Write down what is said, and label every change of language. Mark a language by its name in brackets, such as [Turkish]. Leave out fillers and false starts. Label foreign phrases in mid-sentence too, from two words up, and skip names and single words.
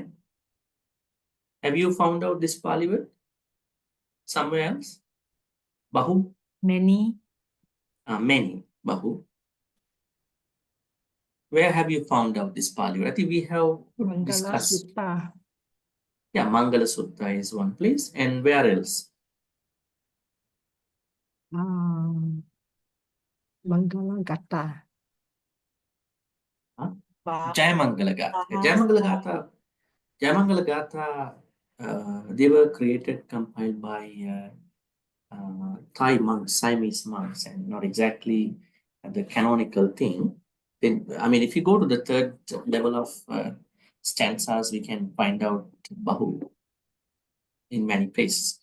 [English] Have you found out this Pali word somewhere else? Bahu? Many. Many. Bahu. Where have you found out this Pali word? I think we have discussed. Sutta. Yeah, Mangala Sutta is one place. And where else? Mangala Gata. Huh? Jayamangala Gatha. Jayamangala Gatha, they were created, compiled by Thai monks, Siamese monks, and not exactly the canonical thing. Then, I mean, if you go to the third level of stanzas, we can find out Bahu in many places.